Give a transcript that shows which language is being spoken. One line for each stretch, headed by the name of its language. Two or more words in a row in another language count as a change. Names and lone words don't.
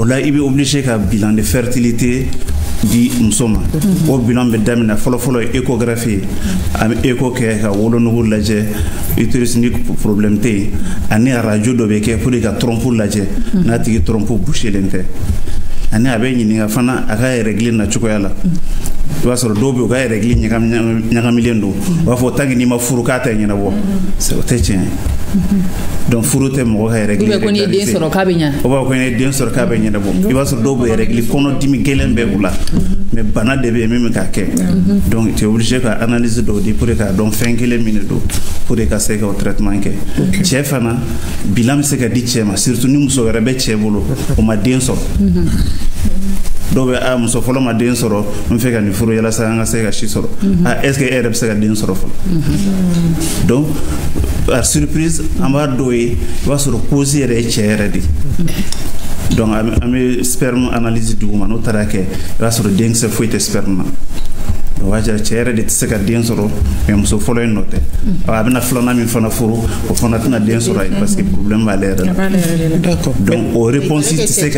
Bambara: la i bɛ obligé ka
French: bilan de fertilité
Bambara: di muso ma o bilan bɛ daminɛ fɔlɔfɔlɔ ye échographie ye a bɛ écho kɛ ka wolonugu lajɛ utérus ni problème tɛ yen ani radio dɔ bɛ kɛ
French: pour que
Bambara: ka trompe lajɛ n'a tigi trompe bouchelen tɛ ani a bɛ ɲininka fana a ka règle na cogoya la i b'a sɔrɔ dɔw bɛ u ka règle ɲagamilen don u b'a fɔ
French: tant que
Bambara: n'i ma furu k'a tɛ ɲɛnabɔ o tɛ tiɲɛ donc furu tɛ mɔgɔ ka régler ko ni den sɔrɔ k'a bɛ ɲa o b'a ko ni den sɔrɔ k'a bɛ ɲɛnabɔ i b'a sɔrɔ dɔw bɛ régler kɔnɔdimi gɛlɛn bɛ u la mais bana de bɛ yen min bɛ k'a kɛ donc
French: tu es obligé
Bambara: ka analyse dɔw di pour k'a dɔn fɛn kelen min de don pour ka se ka o traitement kɛ cɛ fana bilan bɛ se ka di cɛ ma surtout ni muso wɛrɛ bɛ cɛ bolo o ma den sɔrɔ dɔw bɛ a muso fɔlɔ ma den sɔrɔ n fɛ ka nin furu yalasa an ka se ka si sɔrɔ
French: est ce que
Bambara: e yɛrɛ bɛ se ka den sɔrɔ fɔlɔ
French: donc par surprise
Bambara: an b'a dɔw ye i b'a sɔrɔ cause yɛrɛ ye cɛ yɛrɛ de donc an bɛ
French: sperme analyse
Bambara: d'où ma n'o taara kɛ i b'a sɔrɔ denkisɛ foyi tɛ sperme na donc waa jira cɛ yɛrɛ de tɛ se ka den sɔrɔ mais muso fɔlɔ in nɔ tɛ a bɛna filanan min fana furu o fana tɛna den sɔrɔ yen
French: parce que problème
Bambara: b'ale yɛrɛ la donc o réponse tɛ